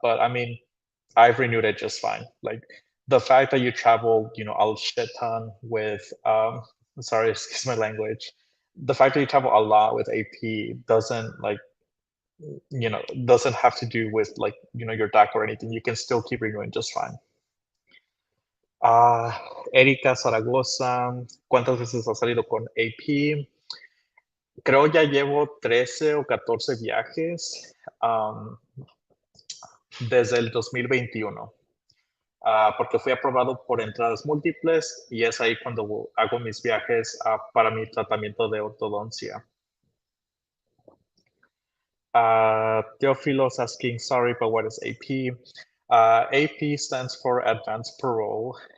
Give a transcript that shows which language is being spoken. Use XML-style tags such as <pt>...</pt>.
<en>But I mean, I've renewed it just fine. Like the fact that you travel, a shit ton with sorry, excuse my language. The fact that you travel a lot with AP doesn't like doesn't have to do with like your DACA or anything. You can still keep renewing just fine.</en> <es>Ah, Erika Zaragoza, ¿cuántas veces has salido con AP? Creo ya llevo 13 o 14 viajes desde el 2021, porque fui aprobado por entradas múltiples y es ahí cuando hago mis viajes para mi tratamiento de ortodoncia.</es> <en>Teophilos asking, sorry, but what is AP? AP stands for Advance Parole.</en>